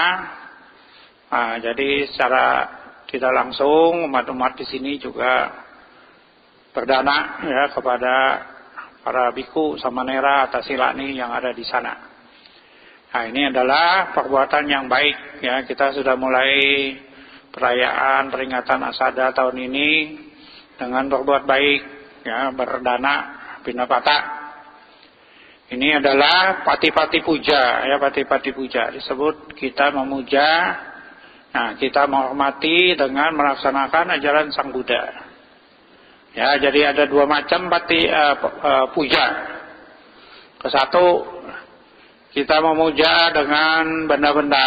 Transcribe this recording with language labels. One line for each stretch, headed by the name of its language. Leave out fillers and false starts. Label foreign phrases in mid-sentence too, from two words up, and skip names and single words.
Indonesian: Nah, jadi secara tidak langsung umat-umat di sini juga berdana, ya, kepada para biku, samanera, Atasilani yang ada di sana. Nah, ini adalah perbuatan yang baik, ya. Kita sudah mulai perayaan peringatan Asada tahun ini dengan berbuat baik, ya,
Pali: berdana Pindapata.
Indonesian: Ini adalah
Pali: pati-pati puja,
Indonesian: ya,
Pali: pati-pati puja
Indonesian: disebut kita memuja. Nah, kita menghormati dengan melaksanakan ajaran Sang Buddha. Ya, jadi ada 2 macam puja. Kesatu, kita memuja dengan benda-benda.